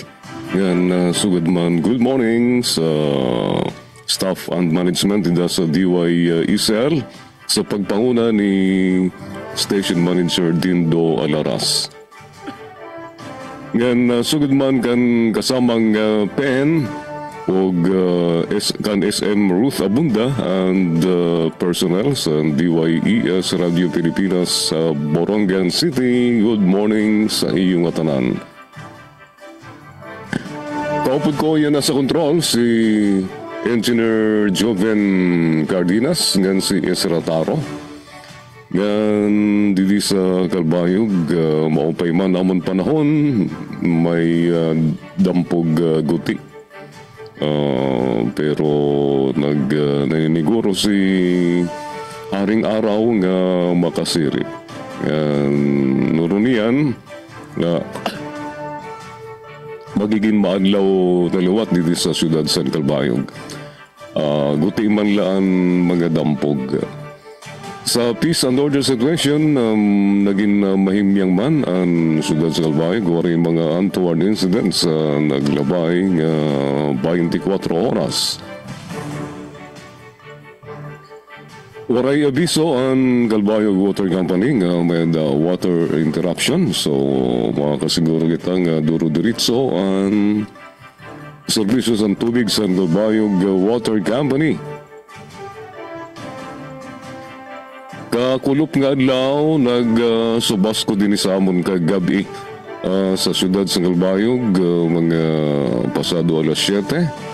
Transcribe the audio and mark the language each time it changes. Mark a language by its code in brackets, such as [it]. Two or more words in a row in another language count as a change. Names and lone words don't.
[war] Yan, sugod man, [en] good morning [war] sa [en] staff and management [war] nila sa DYECL sa pagpanguna ni Station Manager Dindo Alaras. Ngan sugod man kan kasamang pen og kan SM Ruth Abunda [en] and personnel [war] sa DYES Radio Pilipinas sa Borongan City. [en] Good morning [war] sa iyong atanan. Kaupod ko yan nasa kontrol si Engineer Joven Cardenas ngan si Ezra Taro. Ngan didi sa Kalbayog maupay man amon panahon may dampog guti. Pero naniniguro si Haring Araw nga makasiri. Nurunian na magiging maadlaw taliwat dito sa siyudad San Kalbayog. Guti man laan mga dampog. [en] Sa peace and order situation, [war] naging mahimyang man ang siyudad sa Kalbayog. Wari mga [en] untoward incidents [war] naglabay 24 oras. Waray abiso ang Kalbayog Water Company nga may [en] water interruption. [war] So, makakasiguro kita nga duro-diritso ang serbisyo sa tubig sa Kalbayog Water Company. Kakulop nga adlaw, nag-subasko din sa amon kagabi sa siyudad sa Kalbayog, mga pasado alas 7.